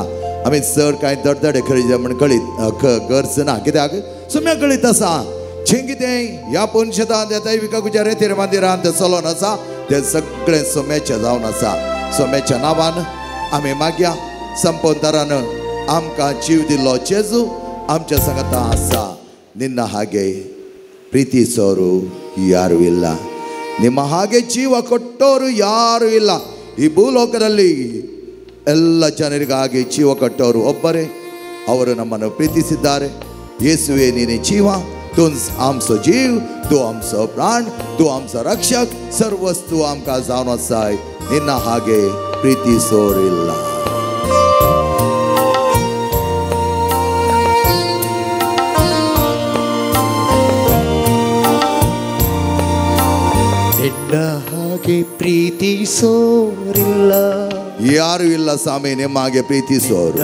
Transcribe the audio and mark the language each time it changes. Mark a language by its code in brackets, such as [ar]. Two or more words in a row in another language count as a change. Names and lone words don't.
[kok] आमी चड कांय धडधडे खळी म्हण गरज ना, कित्याक सुम्या कळीत आसा जें कितें ह्या पुनशेतांत दैविकाच्या रेतीर मंदिरांत चलोन आसा तें सगळें सुम्याचें जावन आसा. सुम्याच्या नांवान आमी मागया. संपूर्ण तरान आमकां जीव दिल्लो जेजू आमच्या संगता आसा. [kn] ನಿನ್ನ ಹಾಗೆ ಪ್ರೀತಿಸೋರು ಯಾರೂ ಇಲ್ಲ, ನಿಮ್ಮ ಹಾಗೆ ಜೀವ ಕೊಟ್ಟೋರು ಯಾರೂ ಇಲ್ಲ. ಈ ಭೂಲೋಕದಲ್ಲಿ ಎಲ್ಲ ಜನರಿಗಾಗಿ ಜೀವ ಕೊಟ್ಟವರು ಒಬ್ಬರೇ, ಅವರು ನಮ್ಮನ್ನು ಪ್ರೀತಿಸಿದ್ದಾರೆ. ಯೇಸುವೆ ನೀನೇ ಜೀವ, [kok] तू आमचो जीव, तू आमचो प्राण, तू आमचो रक्षक, सर्वस्तू आमकां जावन आसाय. [kn] ನಿನ್ನ ಹಾಗೆ ಪ್ರೀತಿಸೋರ ಇಲ್ಲ. ನಿನ್ನ ಹಾಗೆ ಪ್ರೀತಿಸೋರಿಲ್ಲ, ಯಾರು ಇಲ್ಲ ಸ್ವಾಮಿ ನಿಮ್ಮ ಹಾಗೆ ಪ್ರೀತಿಸೋರು.